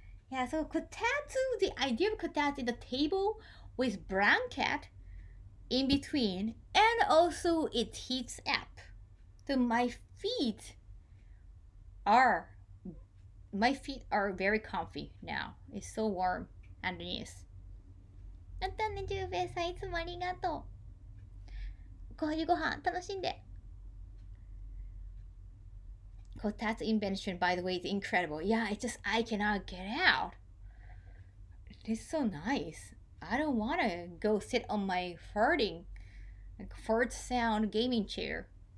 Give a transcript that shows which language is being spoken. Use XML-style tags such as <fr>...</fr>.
<en>Yeah, so Kotatsu, the idea of Kotatsu is the table with blanket in between, and also it heats up. So my feet are very comfy now. It's so warm. underneath.</en> <ja>やったね、ジュウベイさん、いつもありがとう。こういうご飯楽しんで。</ja> <en>Kotatsu invention, by the way, is incredible. Yeah, it's just I cannot get out. It's so nice. I don't want to go sit on my fart sound gaming chair.</en>